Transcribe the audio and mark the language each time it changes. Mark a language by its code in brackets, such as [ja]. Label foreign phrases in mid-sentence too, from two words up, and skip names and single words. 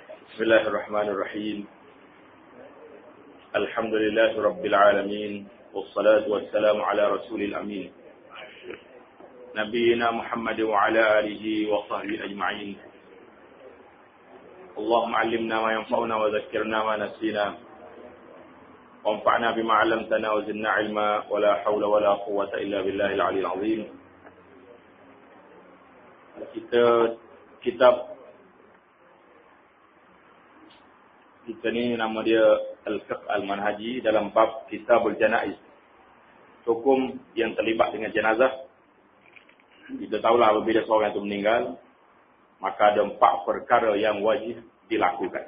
[ar] بسم الله الرحمن الرحيم. الحمد لله رب العالمين. والصلاة والسلام على رسول الأمين. نبينا محمد وعلى آله وصحبه أجمعين. اللهم علمنا ما ينفعنا وذكرنا ما نسينا. وانفعنا بما علمتنا وزدنا علما ولا حول ولا قوة إلا بالله العلي العظيم. [ms] Kita ni nama dia Al-Fiqh Al-Manhaji dalam bab Kitabul Janaiz. Hukum yang terlibat dengan jenazah. Kita tahulah apabila seorang itu meninggal, maka ada 4 perkara yang wajib dilakukan.